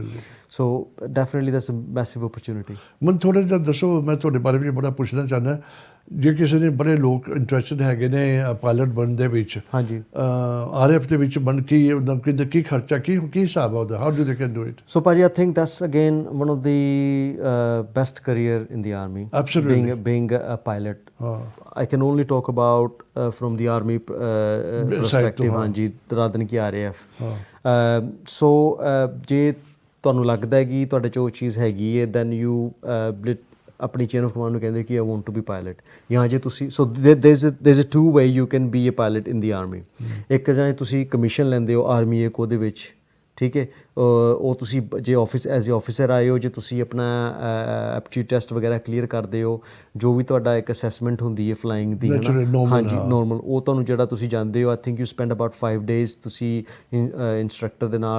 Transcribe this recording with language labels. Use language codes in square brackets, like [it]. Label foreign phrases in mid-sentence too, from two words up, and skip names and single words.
[en] So definitely that's a massive opportunity. [pa] ਮੈਨੂੰ ਥੋੜ੍ਹਾ ਜਿਹਾ ਦੱਸੋ, ਮੈਂ ਤੁਹਾਡੇ ਬਾਰੇ ਵੀ ਬੜਾ ਪੁੱਛਣਾ ਚਾਹੁੰਦਾ। ਜੇ ਕਿਸੇ ਨੇ ਬੜੇ ਲੋਕ ਇੰਟਰਸਟਡ ਹੈਗੇ ਨੇ ਪਾਇਲਟ ਬਣਨ ਦੇ ਵਿੱਚ, ਹਾਂਜੀ, RF ਦੇ ਵਿੱਚ ਬਣ ਕੀ ਖਰਚਾ, ਕੀ ਹਿਸਾਬ ਆ ਉਹਦਾ? [en] How do they can do it? So Paji, I think that's again one of the best career in the army. Absolutely. Being a pilot. I can only talk about from the army perspective, ਹਾਂਜੀ, rather than ki RAF. [pa] So ਜੇ ਤੁਹਾਨੂੰ ਲੱਗਦਾ ਹੈ ਕਿ ਤੁਹਾਡੇ 'ਚ ਉਹ ਚੀਜ਼ ਹੈਗੀ ਹੈ, [en] then you ਆਪਣੀ chain of command [pa] ਨੂੰ ਕਹਿੰਦੇ ਕਿ [en] I want to be pilot. [pa] ਜਾਂ ਜੇ ਤੁਸੀਂ [en] So there is a 2 way you can be a pilot in the army. [pa] ਇੱਕ ਜਾਂ ਤੁਸੀਂ ਕਮਿਸ਼ਨ ਲੈਂਦੇ ਹੋ ਆਰਮੀ ਇੱਕ ਉਹਦੇ ਵਿੱਚ, ਠੀਕ ਹੈ, ਉਹ ਤੁਸੀਂ ਜੇ [en] as a officer [pa] ਆਏ ਹੋ, ਜੇ ਤੁਸੀਂ ਆਪਣਾ [en] aptitude test [pa] ਵਗੈਰਾ ਕਲੀਅਰ ਕਰਦੇ ਹੋ, ਜੋ ਵੀ ਤੁਹਾਡਾ ਇੱਕ ਅਸੈਸਮੈਂਟ ਹੁੰਦੀ ਹੈ ਫਲਾਈਂਗ ਦੀ, ਹਾਂਜੀ ਨੋਰਮਲ, ਉਹ ਤੁਹਾਨੂੰ ਜਿਹੜਾ ਤੁਸੀਂ ਜਾਂਦੇ ਹੋ, [en] I think you spend about 5 days [pa] ਤੁਸੀਂ ਇੰਸਟਰਕਟਰ ਦੇ ਨਾਲ।